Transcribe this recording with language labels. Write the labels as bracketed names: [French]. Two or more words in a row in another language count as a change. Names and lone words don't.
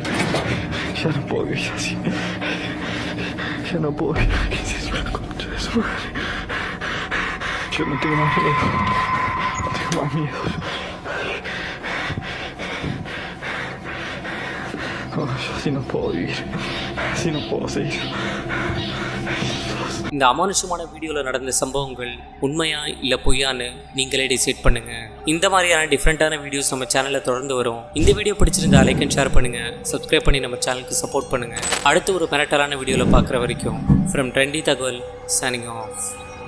[Spanish] Ya no puedo vivir así. Ya no puedo vivir. ¿Qué es eso? La concha de su madre. Yo no tengo más miedo. No tengo más miedo. No, yo así no puedo vivir. Así no puedo seguir. [Tamil] இந்த அமானுஷமான வீடியோவில் நடந்த சம்பவங்கள் உண்மையா இல்லை பொய்யான்னு நீங்களே டிசைட் பண்ணுங்க. இந்த மாதிரியான [English] different videos [Tamil] நம்ம சேனலில் தொடர்ந்து வரும். இந்த வீடியோ பிடிச்சிருந்தா [English] like and share [Tamil] பண்ணுங்க, சப்ஸ்கிரைப் பண்ணி நம்ம சேனலுக்கு சப்போர்ட் பண்ணுங்க. அடுத்து ஒரு மிரட்டலான வீடியோவில் பார்க்குற வரைக்கும் ஃப்ரம் ட்ரெண்டி தகவல் [English] signing off.